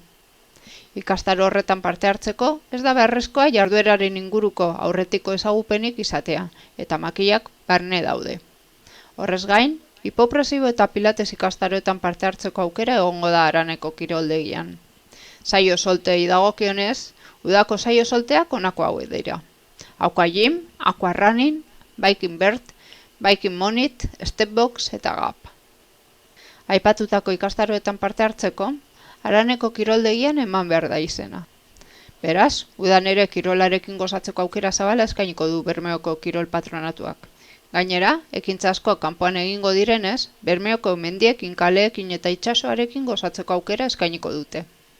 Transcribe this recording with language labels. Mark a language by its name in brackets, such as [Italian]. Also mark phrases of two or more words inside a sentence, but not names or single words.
[Basque] Ikastaro horretan parte hartzeko, ez da beharrezkoa jardueraren inguruko aurretiko ezagupenik izatea, eta makilak barne daude. Horrez gain, hipopresibo eta pilates ikastaroetan parte hartzeko aukera egongo da Araneko kiroldegian. Saio soltei dagokionez, udako saio solteak honako hauek dira. [English] Aqua gym, aqua running, biking bird, biking monit, step box [Basque] eta gap. Aipatutako ikastaroetan parte hartzeko, Araneko kiroldegian eman behar da izena. Beraz, udan ere kirolarekin gozatzeko aukera zabala eskainiko du Bermeoko Kirol Patronatuak. Gainera, ekintza asko kanpoan egingo direnez, Bermeoko mendiekin, kaleekin eta itsasoarekin gozatzeko aukera eskainiko dute.